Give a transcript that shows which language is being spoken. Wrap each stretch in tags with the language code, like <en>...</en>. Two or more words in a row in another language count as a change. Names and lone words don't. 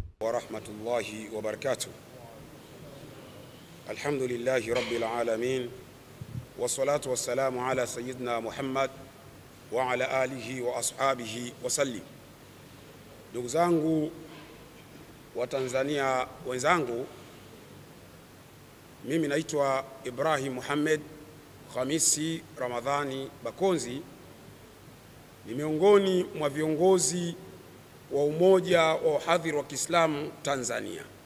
<ar>ورحمة الله وبركاته. الحمد لله رب العالمين، والصلاة والسلام على سيدنا محمد وعلى آله وأصحابه وسلم.</ar> <sw>Ndugu zangu wa Tanzania wenzangu, mimi naitwa Ibrahim Muhammad Khamisi Ramadhani Bakonzi, ni miongoni mwa viongozi wa Umoja wa Wahadhiri wa Kiislamu Tanzania.</sw>